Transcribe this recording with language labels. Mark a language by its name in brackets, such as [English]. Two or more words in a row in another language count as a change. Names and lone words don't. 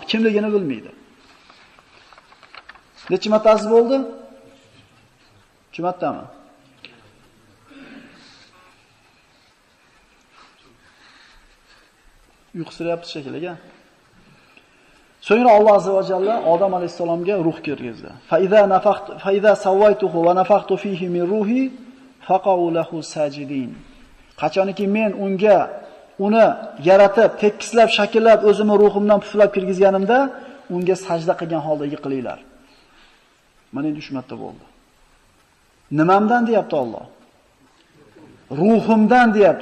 [Uzbek] Kimligini bilmaydi. Necha marta aziz bo'ldi? 2 martami? Uyqusirayapti shekilli. So'ngra Alloh [Arabic] عز وجل [Uzbek] Odam alayhisalomga ruh kirgizdi. [Arabic] فإذا سويته ونفخت فيه من روحي فقعوا له ساجدين. [Uzbek] Qachonki men uni yaratib, tekislab, shakllab, o'zimni ruhimdan puflab kirgizganimda, unga sajda qilgan holda yiqilinglar. Mana endi 3 marta bo'ldi. Nimamdan deyapti Alloh? Ruhimdan deyapti.